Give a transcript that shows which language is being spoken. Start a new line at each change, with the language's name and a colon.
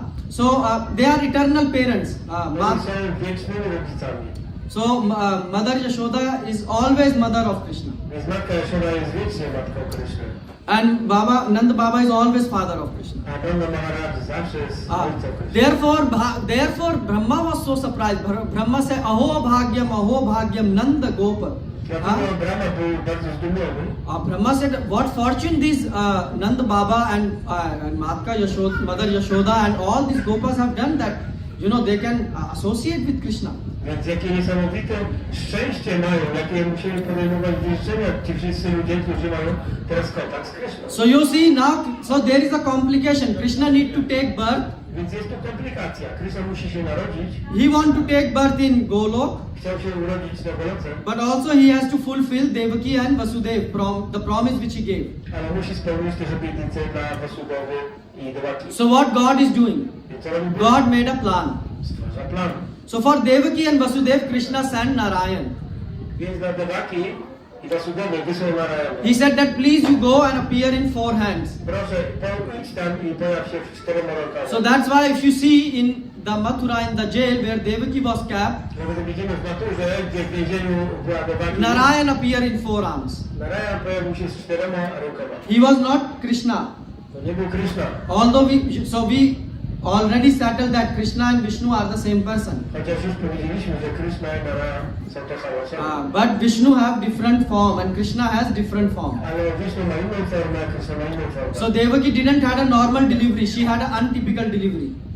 English: So they are eternal parents.
Polish: Oni są wiecznymi rodzicami.
English: So Mother Yashoda is always mother of Krishna.
Polish: Więc matka Jaszoda jest wiecznie matką Kryszny.
English: And Nanda Baba is always father of Krishna.
Polish: A Nanda Maharaj zawsze jest ojcem Kryszny.
English: Therefore Brahma was so surprised. Brahma said,
Sanskrit: Aho bhagyam Nanda Gopa.
Polish: Dlatego Brahma był bardzo zdumiony.
English: Brahma said, what fortune these Nanda Baba and Mother Yashoda and all these Gopas have done that, you know, they can associate with Krishna.
Polish: Więc jakie niesamowite szczęście mają, jakie musieli podejmować wyrzeczenia ci wszyscy ludzie, którzy mają teraz kontakt z Kryszną.
English: So you see now, so there is a complication. Krishna need to take birth.
Polish: Więc jest tu komplikacja. Kryszna musi się narodzić.
English: He want to take birth in Golok,
Polish: Chciał się urodzić na Goloce,
English: but also he has to fulfill Devaki and Vasudeva, the promise which he gave.
Polish: ale musi spełnić też obietnicę dla Wasudewy i Devaki.
English: So what God is doing?
Polish: Więc co robi Bóg?
English: God made a plan.
Polish: Stwarza plan.
English: So for Devaki and Vasudeva, Krishna sent Narayan.
Polish: Więc dla Devaki i Wasudewy wysłał Narayana.
English: He said that please you go and appear in 4 hands.
Polish: Proszę, idź tam i pojaw się w 4 rękach.
English: So that's why if you see in the Mathura, in the jail where Devaki was kept,
Polish: Nawet widzimy w naturze, gdzie w więzieniu była Devaki.
English: Narayan appeared in 4 arms.
Polish: Narayan pojawił się z 4 rękoma.
English: He was not Krishna.
Polish: To nie był Krishna.
English: Although we already settled that Krishna and Vishnu are the same person.
Polish: Chociaż już powiedzieliśmy, że Krishna i Nara są to samo osobą.
English: But Vishnu have different form and Krishna has different form.
Polish: Ale Vishnu ma inną formę, a Krishna ma inną formę.
English: So Devaki didn't had a normal delivery. She had an untypical delivery.